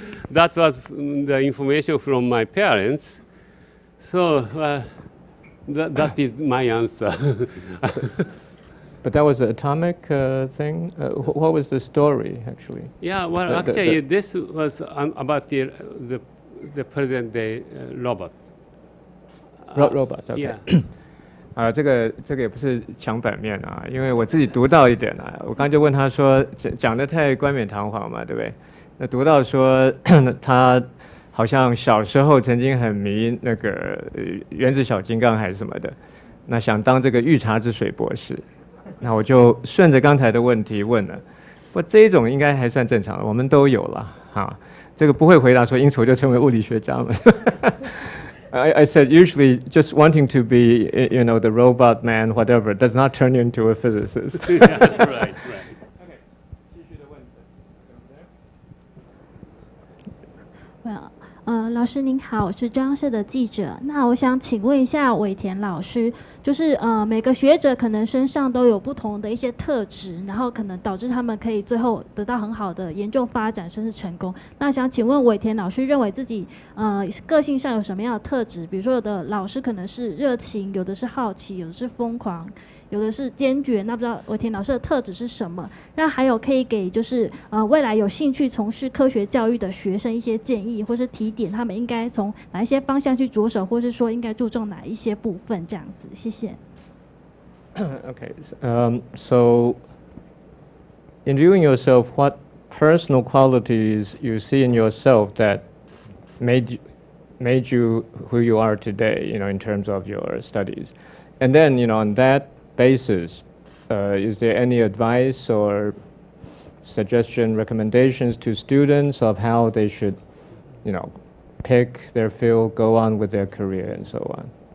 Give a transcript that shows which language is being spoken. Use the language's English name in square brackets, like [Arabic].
[English] That was the information from my parents, so that is my answer. But that was the atomic thing? What was the story, actually? Yeah, actually, this was about the present-day robot. Robot, OK. [Chinese] 这个也不是抢版面因为我自己读到一点我刚就问他说讲得太冠冕堂皇嘛，对不对？那读到说他好像小时候曾经很迷那个原子小金刚还是什么的，那想当这个御茶之水博士。那我就顺着刚才的问题问了，不，这一种应该还算正常的，我们都有了这个不会回答说因此我就成为物理学家嘛。 [English] I said usually just wanting to be, the robot man, whatever, does not turn you into a physicist. Right. [Chinese] Okay. 继续的问题。老师您好，我是中央社的记者。那我想请问一下尾田老师，就是每个学者可能身上都有不同的一些特质，然后可能导致他们可以最后得到很好的研究发展，甚至成功。那想请问尾田老师，认为自己个性上有什么样的特质？比如说有的老师可能是热情，有的是好奇，有的是疯狂，有的是坚决。那不知道尾田老师的特质是什么？那还有可以给就是未来有兴趣从事科学教育的学生一些建议，或是提点他们应该从哪一些方向去着手，或是说应该注重哪一些部分这样子。谢谢。 [English] Okay, so in viewing yourself, what personal qualities you see in yourself that made you who you are today, in terms of your studies? And then, on that basis, is there any advice or suggestion, recommendations to students of how they should, pick their field, go on with their career, and so on?